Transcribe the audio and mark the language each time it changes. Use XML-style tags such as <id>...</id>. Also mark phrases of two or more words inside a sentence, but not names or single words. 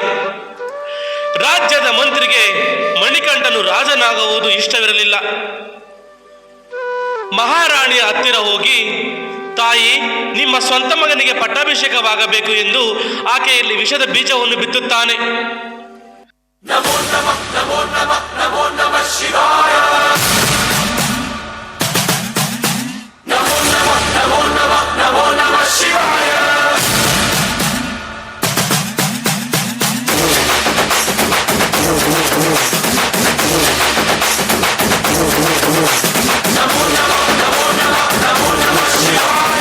<kn>ರಾಜ್ಯದ ಮಂತ್ರಿಗೆ ಮಣಿಕಂಠನು ರಾಜನಾಗುವುದು ಇಷ್ಟವಿರಲಿಲ್ಲ. ಮಹಾರಾಣಿಯ ಹತ್ತಿರ ಹೋಗಿ, ತಾಯಿ, ನಿಮ್ಮ ಸ್ವಂತ ಮಗನಿಗೆ ಪಟ್ಟಾಭಿಷೇಕವಾಗಬೇಕು ಎಂದು ಆಕೆಯಲ್ಲಿ ವಿಷದ ಬೀಜವನ್ನು ಬಿತ್ತುತ್ತಾನೆ.</kn> <sa>ನಮೋ ನಮಃ ನಮೋ ನಮಃ ನಮೋ ನಮಃ ಶಿವಾಯ. ನಮೋ ನಮಃ ನಮೋ ನಮಃ ನಮೋ ನಮಃ ಶಿವಾಯ. ನಮೋ ನಮಃ ನಮೋ ನಮಃ ನಮೋ ನಮಃ ಶಿವಾಯ.</sa>